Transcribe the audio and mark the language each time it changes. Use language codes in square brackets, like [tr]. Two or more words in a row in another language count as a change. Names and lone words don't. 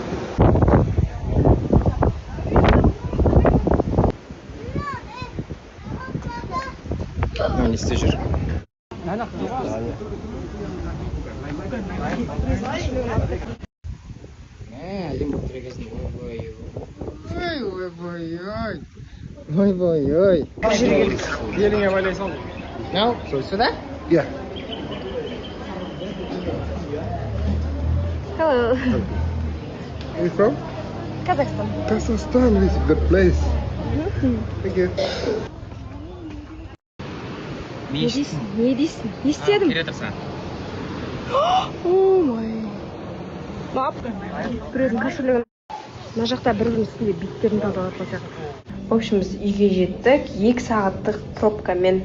[kk] Не істеп жүр? Ой-ой-ой. Еліңе байлай сал. [ru] No, сюда? [en] Yeah. Hello. Where you from? Kazakhstan. Kazakhstan, this is the place. Thank you. [kk] Не дейсің? Не дейсің? Не істедің? Келе тұрсың. Ой. Біреудің кошелегін. Мына жақта біреудің үстінде биттерін талдап қойсақ. [ru] В общем, [kk] біз үйге жеттік. 2 сағаттық пробкамен.